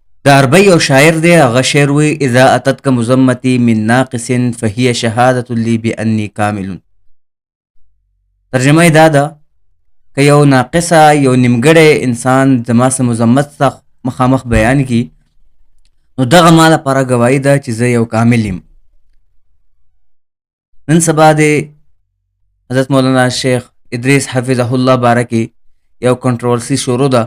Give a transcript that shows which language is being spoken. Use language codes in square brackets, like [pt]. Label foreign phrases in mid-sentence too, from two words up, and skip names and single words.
[ps] د عربی او شاعر دی، هغه شعر وی [ar] اذا اتتک مزمتی من ناقص فهي شهادة لی بانی کامل. [ps] ترجمه یې دا ده که یو ناقصه یو نیمګړی انسان زما سره مذمت ته مخامخ بیان کی، نو دغه ما لپاره ګواهي ده چې زه یو کامل یم. نن سبا د حضرت مولانا شیخ ادریس [ar] حفظه الله [ps] باره کې یو کنټروورسي شروع ده.